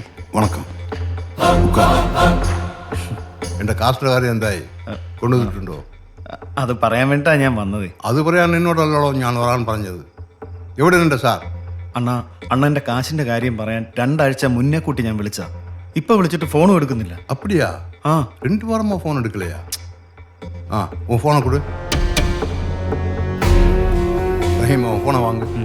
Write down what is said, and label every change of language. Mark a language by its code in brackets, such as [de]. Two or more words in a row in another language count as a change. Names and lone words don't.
[ml] വണക്കം. എൻ്റെ കാസ്റ്റർ കാര്യം എന്തായി? കൊണ്ടുവന്നിട്ടുണ്ടോ? അത് പറയാൻ വേണ്ടിയിട്ടാണ് ഞാൻ വന്നത്. അത് പറയാൻ എന്നോടല്ലോ ഞാൻ വരാൻ പറഞ്ഞത്. എവിടെയുണ്ട് സാർ? അണ്ണൻ്റെ കാശിൻ്റെ കാര്യം പറയാൻ 2 ആഴ്ച മുന്നേ കൂട്ടി ഞാൻ വിളിച്ച. ഇപ്പം വിളിച്ചിട്ട് ഫോണും എടുക്കുന്നില്ല. [ta] அப்படியா? 2 வாரமா ஃபோன் எடுக்கலையா? உன் ஃபோனை கொடு. ரஹீம், உன் ஃபோனை வாங்கு.